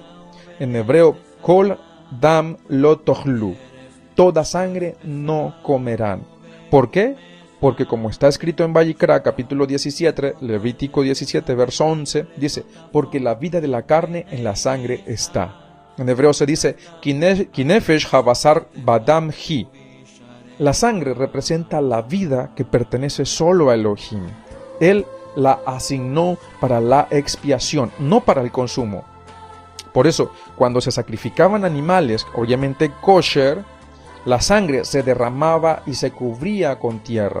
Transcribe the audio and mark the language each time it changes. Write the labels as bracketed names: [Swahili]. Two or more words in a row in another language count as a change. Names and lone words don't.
[Spanish] En hebreo, [Hebrew] כל דם לא תאכלו, [Spanish] toda sangre no comerán. ¿Por qué? Porque como está escrito en Vayikra, capítulo 17, Levítico 17, verso 11, dice: porque la vida de la carne en la sangre está. En hebreo se dice: [Hebrew] כי נפש הבשר בדם היא. [Spanish] La sangre representa la vida que pertenece solo a Elohim. Él la asignó para la expiación, no para el consumo. Por eso, cuando se sacrificaban animales, obviamente kosher, la sangre se derramaba y se cubría con tierra.